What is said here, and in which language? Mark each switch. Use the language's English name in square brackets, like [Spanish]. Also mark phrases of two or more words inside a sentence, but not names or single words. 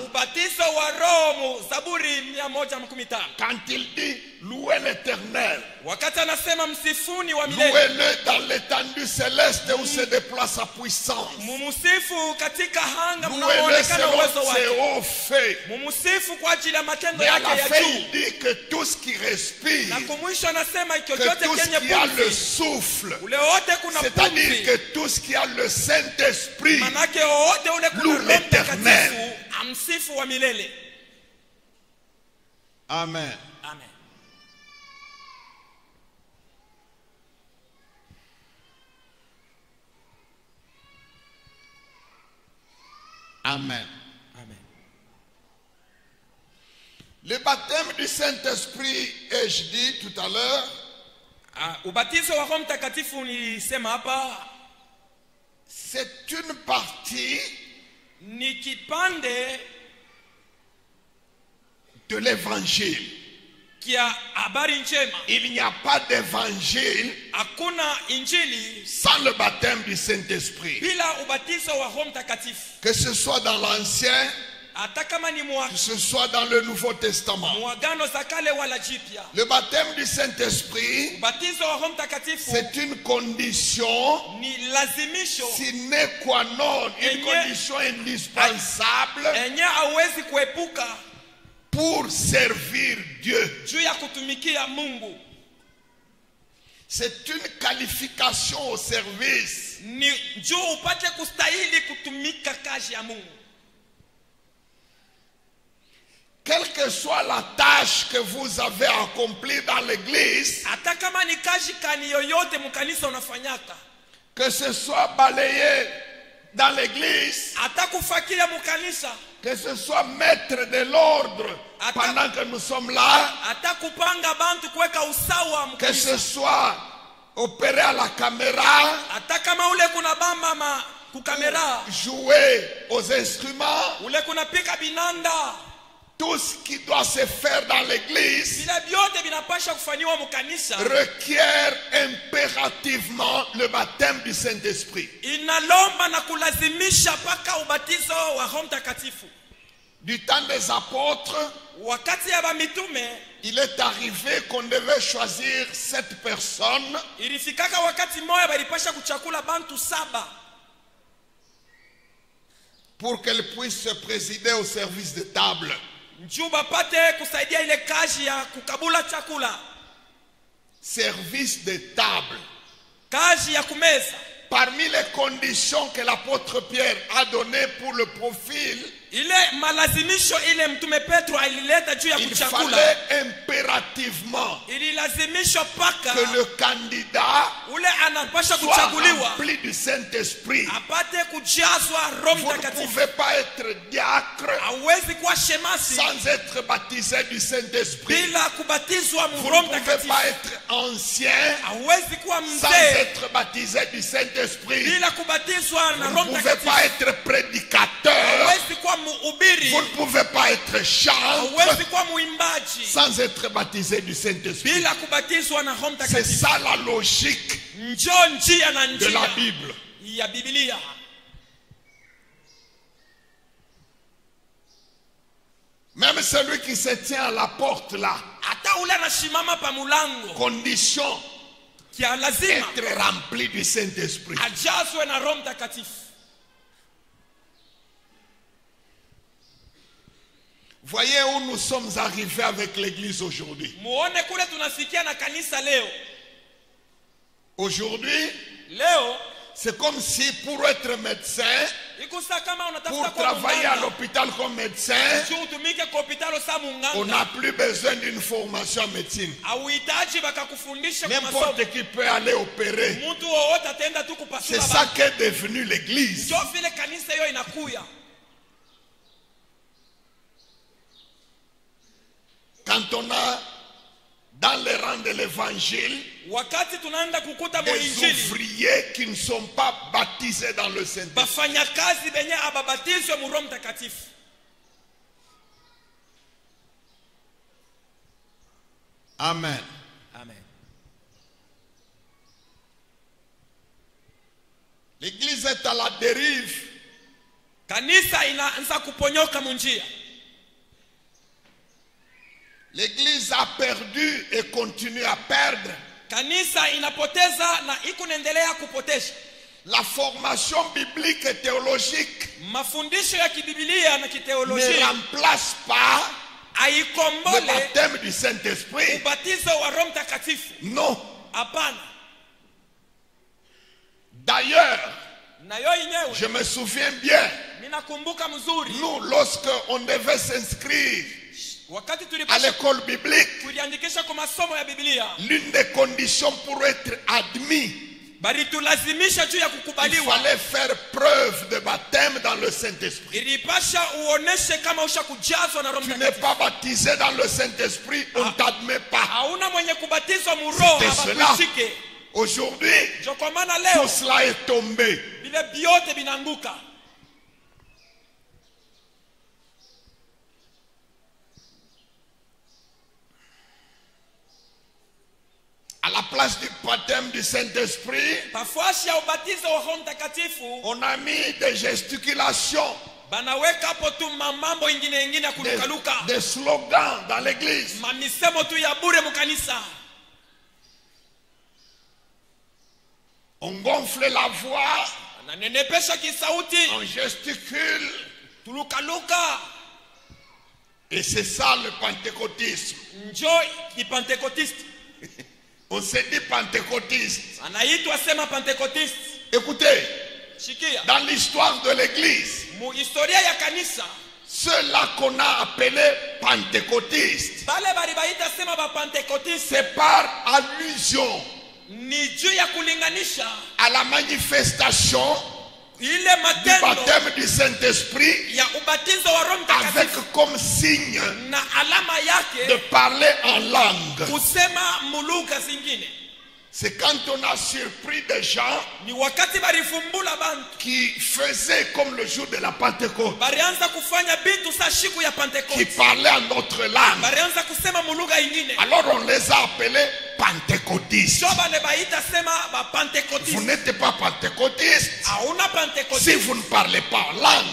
[Swahili] ubatizo wa Roho mu Zaburi 115. [French] Quand il dit louez l'Éternel, [Swahili] Wakati anasema msifuni wa milele, [French] louez-le dans l'étendue céleste où se déploie sa puissance. [Swahili] mumusifu katika hanga [French] Louez-le [Swahili] mnaoonekana uwezo [French] selon ses [Swahili] wake. [French] hauts faits. [Swahili] Mumusifu kwa ajili ya matendo [French] Mais à [Swahili] yake [French] la [Swahili] ya [French] fin, [Swahili] juu. [French] il dit que tout ce qui respire, [Swahili] Na kumwisho anasema [French] que [Swahili] chochote [French] tout ce [Swahili] kenye [French] qui a le [Swahili] pumzi, [French] souffle, [Swahili] ule wote kuna [French] c'est-à-dire [Swahili] pumzi, [French] que tout ce qui a le Saint-Esprit, [Swahili] manake wote ule kuna [French] loue [Swahili] Roho [French] l'Éternel. [Swahili] Mtakatifu amsifu wa milele. Amen. Amen. Amen. Amen. [French] Le baptême du Saint-Esprit, ai-je dit tout à l'heure, [Swahili] Ubatizo wa Roho Mtakatifu nilisema hapa [French] c'est une partie [Swahili] ni kipande [French] de l'évangile. [Swahili] kia habari njema. [French] Il n'y a pas d'évangile [Swahili] Hakuna injili [French] sans le baptême du Saint-Esprit. [Swahili] bila ubatizo wa Roho Mtakatifu. [French] Que ce soit dans l'Ancien, [Swahili] Hata kama ni [French] que ce soit dans le Nouveau Testament. [Swahili] muagano za kale wala jipya. [French] Le baptême du Saint-Esprit, [Swahili] Ubatizo wa Roho Mtakatifu [French] c'est une condition [Swahili] ni lazimisho [Latin] sine qua non, [French] une [Swahili] Enye- [French] condition indispensable [Swahili] enye hawezi kuepuka [French] pour servir Dieu. [Swahili] juu ya kutumikia Mungu. [French] C'est une qualification au service. [Swahili] Ni juu upate kustahili kutumika kazi ya Mungu. [French] quelle que soit la tâche que vous avez accomplie dans l'église, [Swahili] hata kama ni kazi kani yoyote mkanisa unafanyaka, [French] que ce soit balayé dans l'église, [Swahili] hata kufakiria mkanisa, [French] que ce soit maître de l'ordre pendant que nous sommes là, [Swahili] hata kupanga bantu kuweka usawa [French] que [Swahili] mkanisa, [French] ce soit opérer à la caméra, [Swahili] hata kama ule kuna bamba kukamera, [French] jouer aux instruments, [Swahili] ule kuna pika binanda, [French] tout ce qui doit se faire dans l'église [Swahili] vile vyote vinapasha kufanywa mkanisa, [French] requiert impérativement le baptême du Saint-Esprit. [Swahili] inalomba na kulazimisha paka ubatizo wa Roho Mtakatifu. [French] Du temps des apôtres, [Swahili] Wakati ya mitume, [French] il est arrivé qu'on devait choisir 7 personnes [Swahili] ilifikaka wakati moja walipasha kuchakula bantu 7 [French] pour qu'elles puissent se présider au service de table. [Swahili] njoo bapate kusaidia ile kazi ya kukabula chakula, [French] Service de table. [Swahili] kazi ya kumeza. [French] Parmi les conditions que l'apôtre Pierre a données pour le profil, [Swahili] Ile malazimisho ile mtume Petro alileta juu ya [French] il [Swahili] kuchakula, [French] fallait impérativement [Swahili] ililazimishwa paka [French] que le candidat [Swahili] ule anapasha [French] soit [Swahili] kuchaguliwa [French] rempli du Saint-Esprit. [Swahili] apate kujazwa Roho [French] Vous ne [Swahili] Mtakatifu. [French] pouvez pas être diacre [Swahili] Hawezi kuwa shemasi [French] sans être baptisé du Saint-Esprit. [Swahili] bila kubatizwa [French] Vous [Swahili] Roho [French] ne pouvez [Swahili] Mtakatifu. [French] pas être ancien [Swahili] Hawezi kuwa [French] sans [Swahili] mzee [French] être baptisé du Saint-Esprit. [Swahili] bila kubatizwa na [French] Vous [Swahili] Roho [French] ne pouvez [Swahili] Mtakatifu. [French] pas être prédicateur, [Swahili] Hawezi kuwa mhubiri, [French] vous ne pouvez pas être chantre [Swahili] hawezi kuwa muimbaji [French] sans être baptisé du Saint-Esprit. [Swahili] bila kubatizwa na Roho [French] C'est [Swahili] Mtakatifu. [French] ça la logique [Swahili] Njoo njia na [French] de la [Swahili] njia [French] Bible. [Swahili] ya Biblia. [French] Même celui qui se tient à la porte là, [Swahili] Hata ule anasimama pa mulango, [French] condition [Swahili] kia lazima [French] être rempli du Saint-Esprit. [Swahili] ajazwe na Roho Mtakatifu. [French] Voyez où nous sommes arrivés avec l'église aujourd'hui. [Swahili] Muone kule tunafikia na kanisa leo. [French] Aujourd'hui, [Swahili] Leo [French] c'est comme si pour être médecin, [Swahili] ikusa kama [French] pour [Swahili] unatafuta kwa [French] travailler à [Swahili] munganga, [French] l'hôpital comme médecin, [Swahili] juu utumike kwa hospitali sa [French] on [Swahili] munganga, [French] n'a plus besoin d'une formation en médecine. [Swahili] hauhitaji bakakufundisha kwa masomo. [French] N'importe qui peut aller opérer. [Swahili] Mtu wowote ataenda tu [French] C'est [Swahili] kupasula [French] ça [Swahili] bantu. [French] qu'est devenu l'église. [Swahili] Ndio vile kanisa hiyo inakuya. [French] Quand on a dans les rangs de l'évangile [Swahili] Wakati tunaenda kukuta [French] des [Swahili] muinjili, [French] ouvriers qui ne sont pas baptisés dans le Saint-Esprit. [Swahili] bafanyakazi benye ababatizwe mu Roho Mtakatifu. Amen. Amen. [French] L'église est à la dérive. [Swahili] Kanisa inaanza kuponyoka munjia. [French] L'église a perdu et continue à perdre. [Swahili] Kanisa inapoteza na iko naendelea kupotesha. [French] La formation biblique et théologique [Swahili] Mafundisho ya kibibilia na [French] ne [Swahili] kiteolojia [French] remplace pas le [Swahili] haikombole [French] baptême du Saint-Esprit. [Swahili] ubatizo wa Roho Mtakatifu. [French] Non. [Swahili] Hapana. [French] D'ailleurs, [Swahili] Na yo yenyewe [French] je me souviens bien, [Swahili] ninakumbuka mzuri [French] nous, lorsque on devait s'inscrire [Swahili] wakati [French] à [Swahili] tulipasha [French] l'école biblique, [Swahili] kujiandikisha kwa masomo ya Biblia, [French] l'une des conditions pour être admis, [Swahili] bali tulazimisha juu ya [French] il [Swahili] kukubaliwa, [French] fallait faire preuve de baptême dans le Saint-Esprit. [Swahili] ilipasha uoneshe kama usha kujazwa na Roho [French] Tu n'es [Swahili] Mtakatifu. [French] pas baptisé dans le Saint-Esprit, on ne t'admet pas. [Swahili] Hauna mwenye kubatizwa mu Roho [French] C'était cela. [Swahili] abakushike. [French] Aujourd'hui, [Swahili] Ndio kwa maana leo [French] tout cela est tombé. [Swahili] vile vyote vinaanguka. [French] À la place du baptême du Saint-Esprit, [Swahili] Pafwashi ya ubatizo wa Roho Mtakatifu [French] on a mis des gesticulations, [Swahili] banaweka hapo tu mambo ingine ya kulukaluka, [French] des slogans dans l'église. [Swahili] mamisemo tu ya bure mukanisa. [French] On gonfle la voix, [Swahili] Ananenepesha kisauti, [French] on gesticule. [Swahili] tulukaluka. [French] Et c'est ça le pentecôtisme. [Swahili] Njo kipentekotiste. [French] On se dit pentecôtiste. [Swahili] Anaitwa sema pentekotiste. [French] Écoutez, [Swahili] Shikia. [French] dans l'histoire de l'église, [Swahili] Mu historia ya kanisa, [French] ceux-là qu'on a appelés pentecôtistes, [Swahili] bale balibaita sema ba pentekotiste [French] c'est par allusion [Swahili] ni juu ya kulinganisha [French] à la manifestation [Swahili] ile [French] du [Swahili] matendo [French] baptême du Saint-Esprit, [Swahili] ya ubatizo wa Roho [French] avec [Swahili] Mtakatifu [French] comme signe [Swahili] na alama [French] de [Swahili] yake [French] parler en langue. [Swahili] kusema mulugha zingine. [French] C'est quand on a surpris des gens [Swahili] Ni wakati barifumbula bantu [French] qui faisaient comme le jour de la Pentecôte, [Swahili] barianza kufanya bintu sa shiku ya [French] qui [Swahili] Pentekoste, [French] parlaient en notre langue. [Swahili] barianza kusema mulugha ingine. [French] Alors on les a appelés pentecôtistes. [Swahili] Sio bale baita sema ba [French] Vous [Swahili] pentekotiste. [French] n'êtes pas pentecôtiste [Swahili] Hauna [French] si [Swahili] pentekotiste [French] vous ne parlez pas en langue.